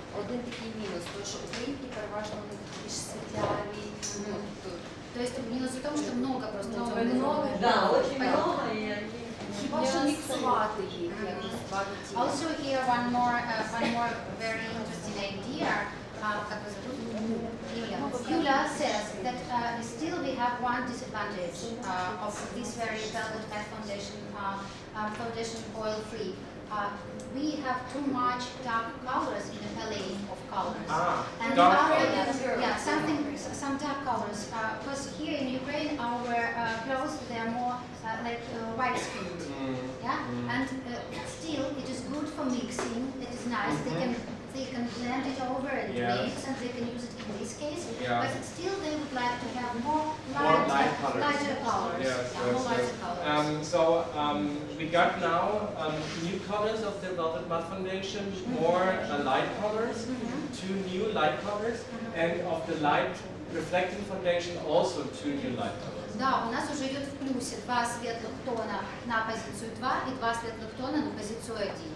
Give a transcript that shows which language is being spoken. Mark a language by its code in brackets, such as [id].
[uk] Один такий мінус, тому що українки переважно вони більш світляві. [ru] То есть минус в том, что много просто темных. Много, Да, очень много. [uk] хіба що міксувати їх, якось два відтінки. [en] Also here one more very interesting idea. [ru] Как вас зовут? [en] Yulia says that still we have one disadvantage of this very velvet matte foundation oil free. We have too much dark colors in the palette of colors. And dark colors. Some dark colors. Because here in Ukraine, our girls they are more like white skinned. Yeah, and still it is good for mixing. It is nice. They can blend it over and mix, and they can use it in this case. But still, they would like to have more lighter colors. More lighter colors. So we got now new colors of the velvet matte foundation, more light colors, 2 new light colors, and of the light reflecting foundation also 2 new light colors. [ru] Да, у нас уже идет в плюсе 2 светлых тона на позицию 2 и 2 светлых тона на позицию 1.